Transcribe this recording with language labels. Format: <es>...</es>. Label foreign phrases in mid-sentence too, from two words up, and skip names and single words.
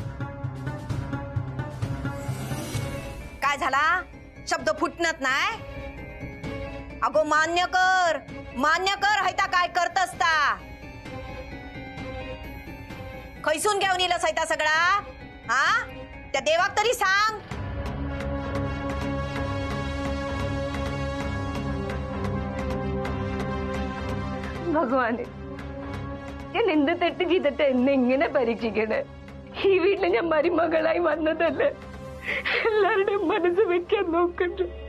<kok>काय झाला? शब्द फुटणत नाही. अगो मान्य कर हैता काय करत असता. खैसून घेऊन येलस हैता सगळा. हा त्या देवाक तरी सांग.</kok> <ml>ഭഗവാനെ ഞാൻ എന്ത് തെറ്റ് ചെയ്തിട്ട് എന്നെ ഇങ്ങനെ പരീക്ഷിക്കണേ? ഈ വീട്ടിൽ ഞാൻ മരുമകളായി വന്നതല്ലേ? എല്ലാവരുടെയും മനസ്സ് വെക്കാൻ നോക്കണ്ട.</ml>